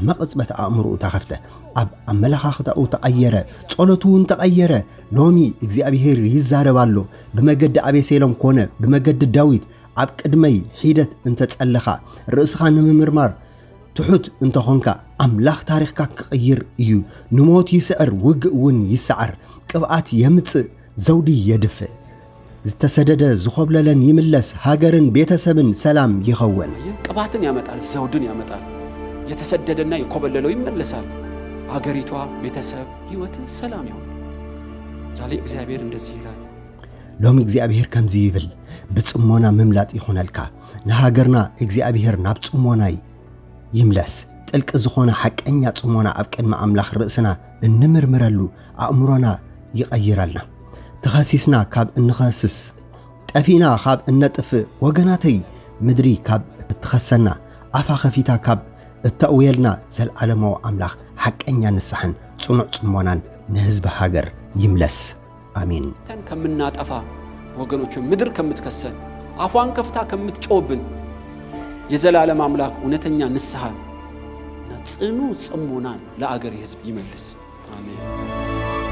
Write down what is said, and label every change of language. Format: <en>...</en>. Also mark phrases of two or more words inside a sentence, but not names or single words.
<ti>መቕጽበት ኣእምሮኡ ተኸፍተ ኣብ ኣመለኻኽታኡ ተቐየረ ጸሎቱ እውን ተቐየረ ሎሚ እግዚአብሔር ይዛረባሎ ብመገዲ አቤሴሎም ኮነ ብመገዲ ዳዊት ኣብ ቅድመይ ሒደት እንተጸለኻ ርእስኻ ንምምርማር ትሑት እንተኾንካ ኣምላኽ ታሪኽካ ክቕይር እዩ ንሞት ይስዕር ውግእ እውን ይስዓር ቅብኣት የምጽእ ዘውዲ የድፍእ ዝተሰደደ ዝኸብለለን ይምለስ ሃገርን ቤተሰብን ሰላም ይኸውን</ti> <am>ቅብኣትን ያመጣል ዘውድን ያመጣል የተሰደደና የኮበለለው ይመለሳል ሀገሪቷ ቤተሰብ ህይወት ሰላም ይሆን ዛሬ እግዚአብሔር እንደዚህ ይላል</am> <ti>ሎሚ እግዚአብሔር ከምዚ ይብል ብጽሞና መምላጥ ይሆነልካ ንሃገርና እግዚአብሔር ናብ ጽሞናይ ይምለስ ጥልቅ ዝኾነ ሓቀኛ ጽሞና ኣብ ቅድሚ ኣምላኽ ርእስና እንምርምረሉ ኣእምሮና ይቐይረልና ተኸሲስና ካብ እንኸስስ ጠፊና ካብ እነጥፍ ወገናተይ ምድሪ ካብ እትኸሰና ኣፋ ኸፊታ ካብ እተእውየልና ዘለዓለማዊ ኣምላኽ ሓቀኛ ንስሐን ጽኑዕ ጽሞናን ንህዝቢ ሃገር ይምለስ አሜን።</ti> <am>ተን ከምናጠፋ ወገኖች ምድር ከምትከሰን አፏን ከፍታ ከምትጮብን የዘላለም አምላክ እውነተኛ ንስሐን ጽኑ ጽሞናን ለአገር ህዝብ ይመልስ አሜን።</am>